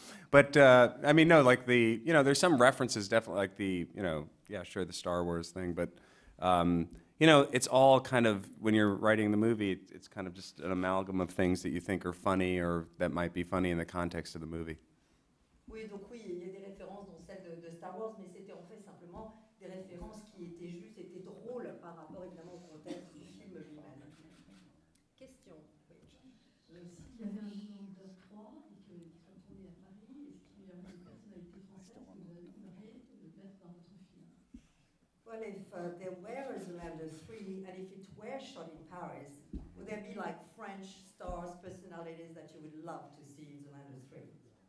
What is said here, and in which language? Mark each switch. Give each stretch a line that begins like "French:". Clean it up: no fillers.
English: But, I mean, no, like there's some references, definitely, like the Star Wars thing, but, it's all kind of, when you're writing the movie, it's kind of just an amalgam of things that you think are funny or that might be funny in the context of the movie.
French: Oui, donc oui, il y a des références, dont celle de Star Wars, mais c'était en fait simplement des références qui étaient justes, étaient drôles par rapport évidemment au contexte du film lui-même. Question. Oui. S'il y avait un Zoolander 3 et qu'il soit tourné à Paris, est-ce qu'il y aurait des personnalités françaises que vous aimeriez mettre dans votre film?
English: Well, if there were a Zoolander 3 and if it were shot in Paris, would there be like French stars, personalities that you would love to see in Zoolander 3?